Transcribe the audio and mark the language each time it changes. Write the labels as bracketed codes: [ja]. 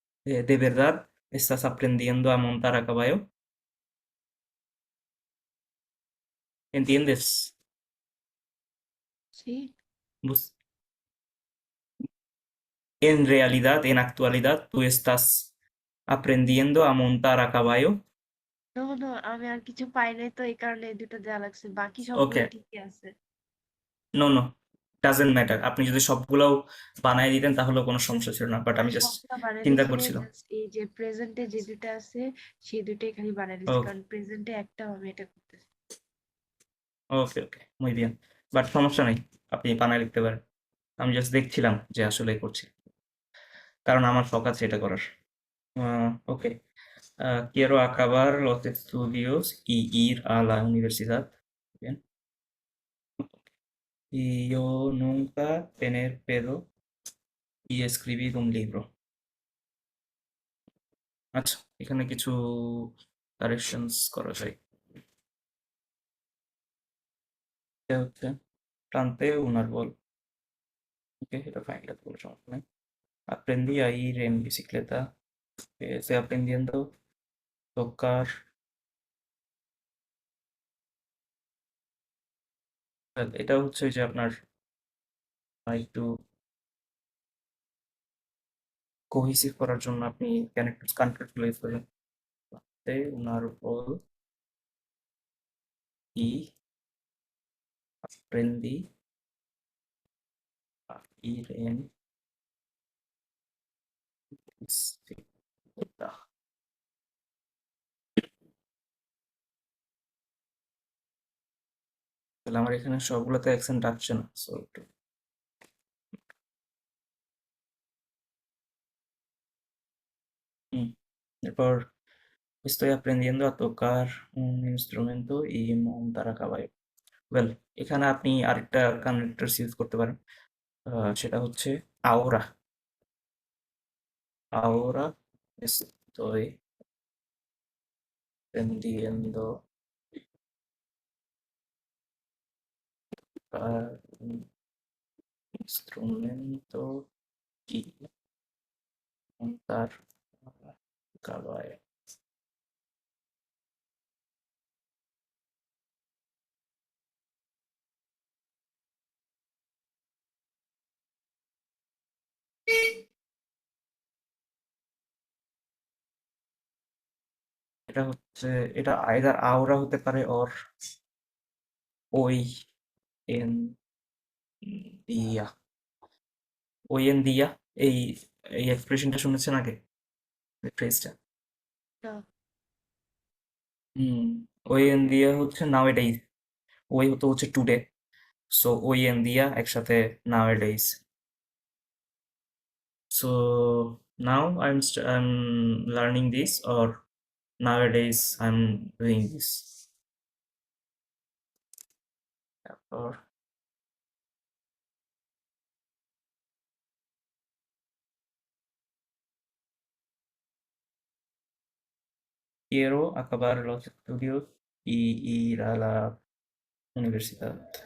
[es] ¿De verdad estás aprendiendo a montar a caballo? ¿Entiendes? Sí. Bus- En realidad, en actualidad, tú estás aprendiendo a montar a caballo. No, no, [bn] আমি আর কিছু পাই নাই তো এই কারণে এই দুটো দেওয়া লাগছে, বাকি Ok, সবগুলো ঠিকই আছে। [es] no, no. [en] doesn't matter, [bn] আপনি যদি সবগুলোও বানায় দিতেন তাহলেও কোনো সমস্যা ছিল না, বাট আমি জাস্ট সবগুলা বানাই চিন্তা দিছি করছিলাম। জাস্ট এই যে প্রেজেন্টে যে দুটো আছে সেই দুটোই খালি বানাই দিছি ওকে কারণ প্রেজেন্টে একটাও আমি এটা করতেছি। ওকে ওকে, [es] muy bien, [bn] বাট সমস্যা নেই, আপনি বানায় লিখতে পারেন। আমি জাস্ট দেখছিলাম যে আসলে করছি, কারণ আমার শখ আছে এটা করার। ওকে, [es] quiero acabar los estudios y ir a la universidad. Bien. Y yo nunca tener pedo y escribir un libro. [bn] আচ্ছা, এখানে কিছু কারেকশনস করা যায়। এটা হচ্ছে [es] planteo un árbol. [bn] ওকে, এটা ফাইন, এটা কোনো সমস্যা নেই। [es] Aprendí a ir en bicicleta. Estoy aprendiendo a tocar. [bn] এটা হচ্ছে যে আপনার একটু কোহেসিভ করার জন্য আপনি কানেক্টরগুলো ইউজ করবেন। [es] Un árbol y aprendí a ir en bicicleta. [bn] তাহলে আমার এখানে সবগুলোতে অ্যাকসেন্ট আসছে না, সো একটু হুম। এরপর [es] estoy aprendiendo a tocar un instrumento y montar a caballo. [bn] Well, এখানে আপনি আরেকটা কানেক্টরস ইউজ করতে পারেন। সেটা হচ্ছে [es] ahora. Ahora estoy aprendiendo a un instrumento y montar a caballo. [bn] এটা হচ্ছে, এটা আইদার আওরা হতে পারে অর ওই এন দিয়া। ওই এন দিয়া, এই এই এক্সপ্রেশনটা শুনেছেন আগে, ফ্রেজটা? না, হুম, ওই এন দিয়া হচ্ছে [en] nowadays, [bn] ওই তো হচ্ছে টুডে, সো ওই এন দিয়া একসাথে নাও এডেইজ। So now [en] I'm learning this, or nowadays I'm doing this. [bn] তারপর [es] quiero acabar los estudios y ir a la universidad.